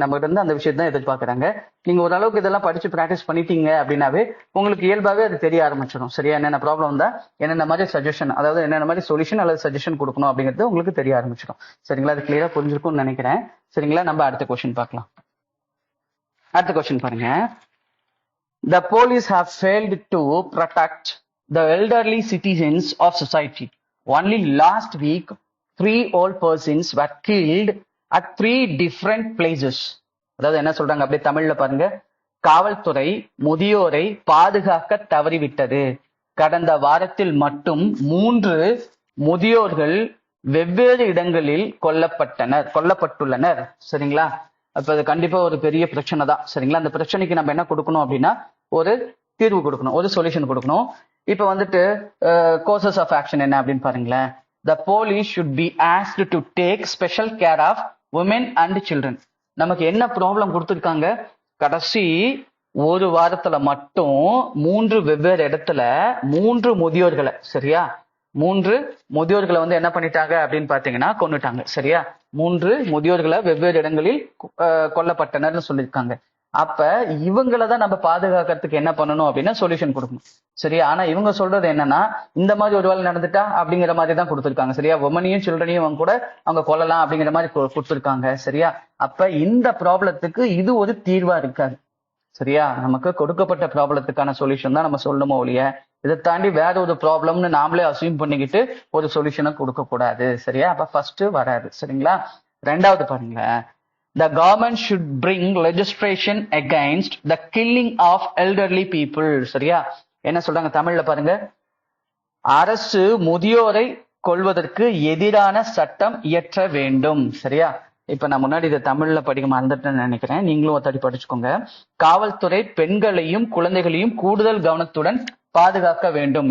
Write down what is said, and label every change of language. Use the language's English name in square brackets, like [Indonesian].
[Tamil] நம்ம கிட்ட இருந்து அந்த விஷயத்தான் எதிர்பார்க்கறாங்க. நீங்க ஓரளவுக்கு இதெல்லாம் படிச்சு பிராக்டிஸ் பண்ணிட்டீங்க அப்படின்னாவே உங்களுக்கு இயல்பாவே அது தெரிய ஆரம்பிச்சிடும். சரியா? என்னென்ன ப்ராப்ளம் வந்தா என்னென்ன மாதிரி சஜஷன், அதாவது என்னென்ன மாதிரி சொல்யூஷன் அல்லது சஜஷன் கொடுக்கணும் அப்படிங்கிறது உங்களுக்கு தெரிய ஆரம்பிச்சிடும். சரிங்களா? அது கிளியரா புரிஞ்சிருக்கும்னு நினைக்கிறேன். சரிங்களா? நம்ம அடுத்த கொஸ்டின் பார்க்கலாம். அடுத்த கொஸ்டின் பாருங்க. [English] The police have failed to protect the elderly citizens of society. Only last week, 3 old persons were killed at 3 different places. [Tamil] அதாவது என்ன சொல்றாங்க அப்படியே தமிழ்ல பாருங்க. காவல்துறை முதியோரை பாதுகாக்க தவறிவிட்டது. கடந்த வாரத்தில் மட்டும் 3 முதியோர்கள் வெவ்வேறு இடங்களில் கொல்லப்பட்டுள்ளனர். சரிங்களா? அப்ப அது கண்டிப்பா ஒரு பெரிய பிரச்சனை தான். சரிங்களா? அந்த பிரச்சனைக்கு நம்ம என்ன கொடுக்கணும் அப்படின்னா ஒரு தீர்வு கொடுக்கணும், ஒரு சொல்யூஷன் கொடுக்கணும். இப்ப வந்துட்டு கோர்சஸ் ஆஃப் ஆக்ஷன் என்ன அப்படின்னு பாருங்களேன். [English] The police should be asked to take special care of women and children. [Tamil] நமக்கு என்ன ப்ராப்ளம் கொடுத்துருக்காங்க, கடைசி ஒரு வாரத்துல மட்டும் 3 வெவ்வேறு இடத்துல 3 முதியோர்களை, சரியா, 3 முதியோர்களை வந்து என்ன பண்ணிட்டாங்க அப்படின்னு பாத்தீங்கன்னா கொன்னுட்டாங்க. சரியா? 3 முதியோர்களை வெவ்வேறு இடங்களில் கொல்லப்பட்டனர்னு சொல்லியிருக்காங்க. அப்ப இவங்களதான் நம்ம பாதுகாக்கிறதுக்கு என்ன பண்ணணும் அப்படின்னா சொல்யூஷன் கொடுக்கணும். சரியா? ஆனா இவங்க சொல்றது என்னன்னா இந்த மாதிரி ஒரு வேலை நடந்துட்டா அப்படிங்கிற மாதிரி தான் கொடுத்துருக்காங்க. சரியா? உமனையும் சில்ட்ரனையும் அவங்க கூட அவங்க கொல்லலாம் அப்படிங்கிற மாதிரி கொடுத்துருக்காங்க. சரியா? அப்ப இந்த ப்ராப்ளத்துக்கு இது ஒரு தீர்வா இருக்காது. சரியா? நமக்கு கொடுக்கப்பட்ட ப்ராப்ளத்துக்கான சொல்யூஷன் தான் நம்ம சொல்லணுமோ ஒழிய இதை தாண்டி வேற ஒரு ப்ராப்ளம்னு நாமளே அசியூம் பண்ணிக்கிட்டு ஒரு சொல்யூஷனை கொடுக்க கூடாது. சரியா? அப்ப ஃபர்ஸ்ட் வராது. சரிங்களா? ரெண்டாவது பாருங்க, [English] the government should bring legislation against the killing of elderly people. [Tamil] சரியா? என்ன சொல்றாங்க தமிழ்ல பாருங்க, அரசு முதியோரை கொள்வதற்கு எதிரான சட்டம் இயற்ற வேண்டும். சரியா? இப்ப நான் முன்னாடி இதை தமிழ்ல படிக்க மறந்துட்டேன்னு நினைக்கிறேன், நீங்களும் ஒருத்தடி படிச்சுக்கோங்க. காவல்துறை பெண்களையும் குழந்தைகளையும் கூடுதல் கவனத்துடன் பாதுகாக்க வேண்டும்.